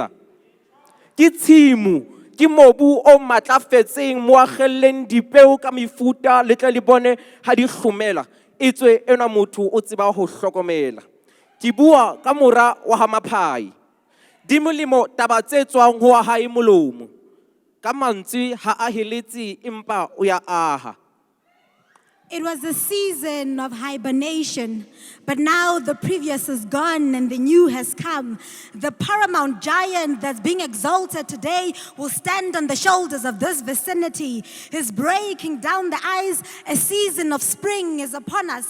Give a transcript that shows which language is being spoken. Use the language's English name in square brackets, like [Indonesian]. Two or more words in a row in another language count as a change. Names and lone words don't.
[Southern Sotho] Ke tshimo, ke mobu o matlafetseng mo akgelleng dipeo ka mefuta le tle le bone ha di hlomela. Etswe ena motho o tseba ho hlokomela. Ke bua ka mora wa ha Maphai. Di molemo taba tse tswang ho a hae molomo. Ka mantswe ha a heletse empa o ya aha. [English] It was a season of hibernation, but now the previous is gone and the new has come. The paramount giant that's being exalted today will stand on the shoulders of this vicinity. He's breaking down the ice. A season of spring is upon us.